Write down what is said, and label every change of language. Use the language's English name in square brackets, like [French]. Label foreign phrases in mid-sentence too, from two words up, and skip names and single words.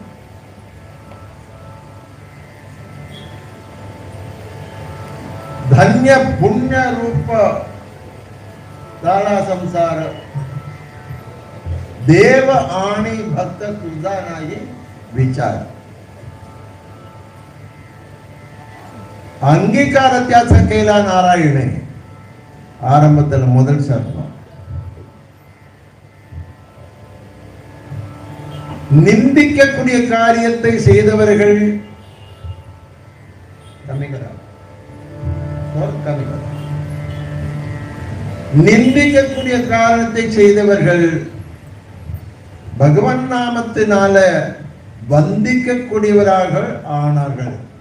[Marathi] धन्य पुण्य रूप झाला संसार, देव आणि भक्त तुझा नाही विचार. अंगीकार त्याचा केला नारायणे. [Tamil] ஆரம்பத்தில் முதல் சர்மம். நிந்திக்கக்கூடிய காரியத்தை செய்தவர்கள் நிந்திக்கக்கூடிய காரணத்தை செய்தவர்கள் பகவன் நாமத்தினால வந்திக்கக்கூடியவராக ஆனார்கள்.